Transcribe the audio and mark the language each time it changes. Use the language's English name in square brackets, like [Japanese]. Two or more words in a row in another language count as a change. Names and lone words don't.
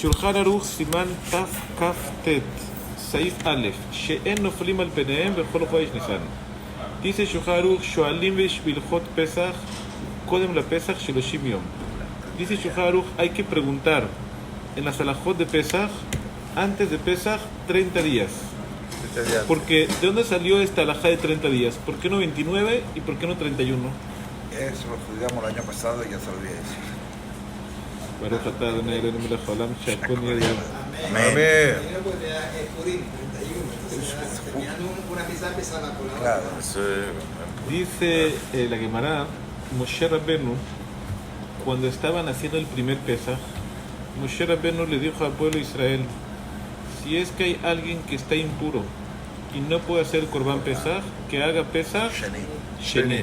[Hebrew] שולחן ערוך סימן ת כ ט סעיף א שאין נופלים על פניהם בכל חודש ניסן. Dice שולחן ערוך שואלים בהלכות פסח קודם ל פסח שלושים יום. [Spanish] Dice Shulchan Aruch, hay que preguntar en la Salahot de Pesach, antes de Pesach, 30 días. Porque, ¿de dónde salió esta alajá de 30 días? ¿Por qué no 29 y por qué no 31? Eso lo estudiamos el año pasado y ya se lo olvidé decir. [Hebrew] ברוך אתה ה' אלוהינו מלך העולם שהכל נהיה בדברו. [Spanish] Amén. Claro. Dice la Gemara, Moshe Rabbenu, cuando estaban haciendo el primer Pesach, Moshe Rabbenu le dijo al pueblo de Israel, si es que hay alguien que está impuro y no puede hacer [Hebrew] קרבן פסח, [Spanish] que haga [Hebrew] פסח שני.